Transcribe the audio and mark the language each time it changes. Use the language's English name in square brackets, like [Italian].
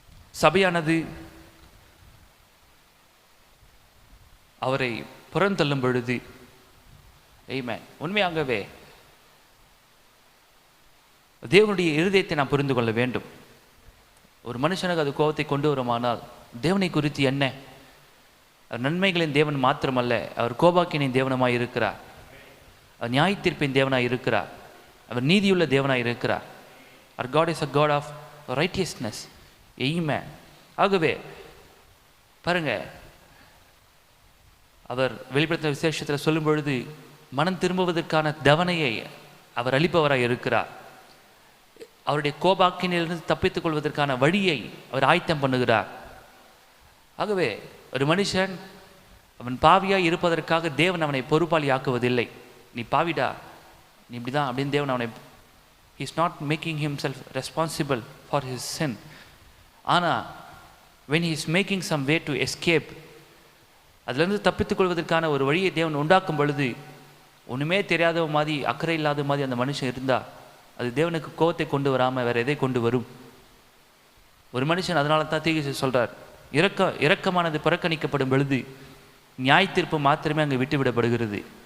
[Tamil] சபையானது அவரை புறந்தள்ளும் பொழுது, ஆமென், உண்மையாகவே தேவனுடைய இருதயத்தை நாம் புரிந்து கொள்ள வேண்டும். ஒரு மனுஷனுக்கு அது கோபத்தை கொண்டு வருமானால் தேவனை குறித்து என்ன? அவர் நன்மைகளின் தேவன் மாத்திரமல்ல, அவர் கோபாக்கினின் தேவனமாய் இருக்கிறார், அவர் நியாய தீர்ப்பின் தேவனாய் இருக்கிறார், அவர் நீதியுள்ள தேவனாய் இருக்கிறார். [English] Our God is a God of righteousness. Amen. [Tamil] ஆகவே பாருங்க, அவர் வெளிப்படுத்தின விசேஷத்தில் சொல்லும் பொழுது மனம் திரும்புவதற்கான தவணையை அவர் அளிப்பவராய் இருக்கிறார். அவருடைய கோபாக்கினிலிருந்து தப்பித்துக் கொள்வதற்கான வழியை அவர் ஆயத்தம் பண்ணுகிறார். ஆகவே ஒரு மனுஷன் அவன் பாவியாய் இருப்பதற்காக தேவன் அவனை பொறுப்பாளி ஆக்குவதில்லை. நீ பாவிடா, நீ இப்படிதான் அப்படின்னு தேவன் அவனை, [English] he is not making himself responsible for his sin. [Tamil] ஆனால் [English] when he is making some way to escape, [Tamil] அதிலிருந்து தப்பித்துக் கொள்வதற்கான ஒரு வழியை தேவன் உண்டாக்கும் பொழுது, ஒன்றுமே தெரியாத மாதிரி அக்கறை இல்லாத மாதிரி அந்த மனுஷன் இருந்தால் அது தேவனுக்கு கோபத்தை கொண்டு வராமல் வேறு எதை கொண்டு வரும்? ஒரு மனுஷன் அதனால தான் தீர்க்கதரிசி சொல்கிறார், இரக்கமானது புறக்கணிக்கப்படும் பொழுது நியாய தீர்ப்பு மாத்திரமே அங்கே விட்டுவிடப்படுகிறது.